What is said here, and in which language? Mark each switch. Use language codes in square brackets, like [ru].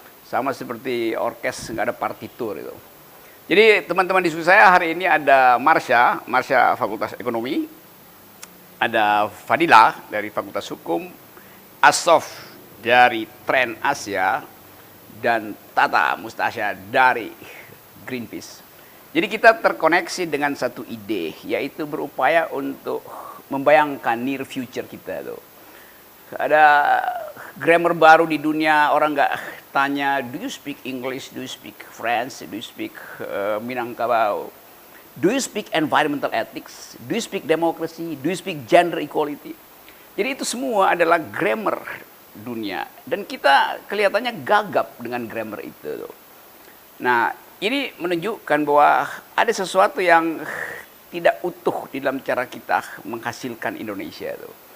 [id] Sama seperti orkes nggak ada partitur itu. Jadi teman-teman diskusi saya hari ini ada Marsha Fakultas Ekonomi, ada Fadila dari Fakultas Hukum, Asof dari Tren Asia, dan Tata Mustasya dari Greenpeace. Jadi kita terkoneksi dengan satu ide, yaitu berupaya untuk membayangkan near future kita tuh. Ada grammar baru di dunia, orang nggak tanya, [en] do you speak English, do you speak French, do you speak Minangkabau, do you speak environmental ethics, do you speak democracy, do you speak gender equality. [id] Jadi itu semua adalah grammar dunia, dan kita kelihatannya gagap dengan grammar itu tuh. Nah, ini menunjukkan bahwa ada sesuatu yang tidak utuh di dalam cara kita menghasilkan Indonesia itu.